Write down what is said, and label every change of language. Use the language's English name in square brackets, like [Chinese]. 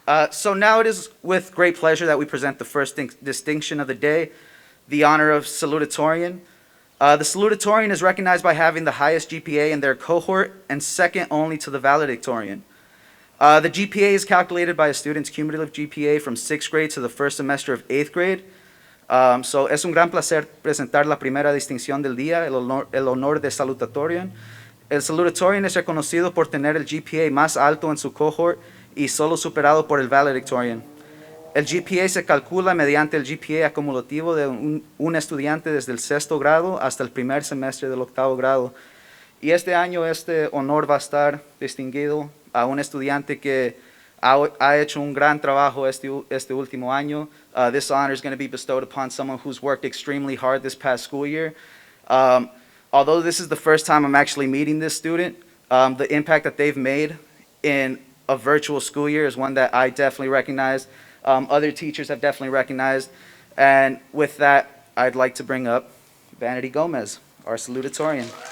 [English] So now it is with great pleasure that we present the first distinction of the day, the honor of salutatorian. The salutatorian is recognized by having the highest GPA in their cohort and second only to the valedictorian. The GPA is calculated by a student's cumulative GPA from 6th grade to the first semester of 8th grade. [Spanish] So es un gran placer presentar la primera distinción del día, el honor de salutatorian. El salutatorian es reconocido por tener el GPA más alto en su cohort y solo superado por el valedictorian. El GPA se calcula mediante el GPA acumulativo de un estudiante desde el 6º grado hasta el primer semestre del 8º grado. Y este año este honor va a estar distinguido a un estudiante que ha hecho un gran trabajo este último año. [English] This honor is going to be bestowed upon someone who's worked extremely hard this past school year. Although this is the first time I'm actually meeting this student, the impact that they've made in a virtual school year is one that I definitely recognize. Other teachers have definitely recognized. And with that, I'd like to bring up Vanity Gomez, our salutatorian.